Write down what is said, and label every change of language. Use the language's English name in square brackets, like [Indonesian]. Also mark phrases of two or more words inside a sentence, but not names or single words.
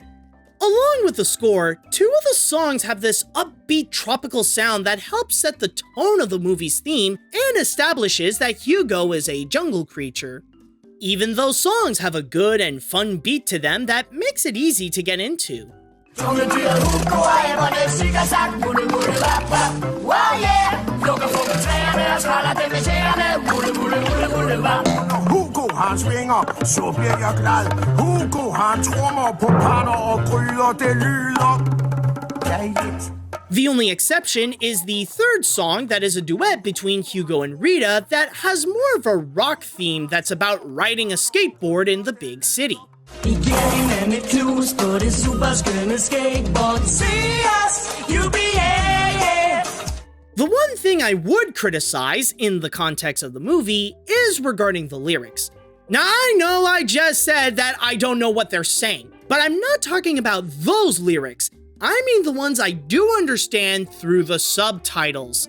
[English] Along with the score, 2 of the songs have this upbeat tropical sound that helps set the tone of the movie's theme and establishes that Hugo is a jungle creature. Even those songs have a good and fun beat to them that makes it easy to get into. [Danish] Jungledyret Hugo ræverne sikker sagt Wulle wulle vap vap [English] Wow yeah [Danish] Lukker fukken træerne og skræller dem med tæerne Wulle wulle wulle wulle vap Hugo har svinger, så bliver jeg glad. Hugo har trommer på pander og gryder, det lyder dejligt. [English] The only exception is the third song that is a duet between Hugo and Rita that has more of a rock theme that's about riding a skateboard in the big city. [Danish] Igen er mit knus på det superskønne skateboard Se os, UBA. [English] The one thing I would criticize in the context of the movie is regarding the lyrics. Now I know I just said that I don't know what they're saying, but I'm not talking about those lyrics. I mean the ones I do understand through the subtitles.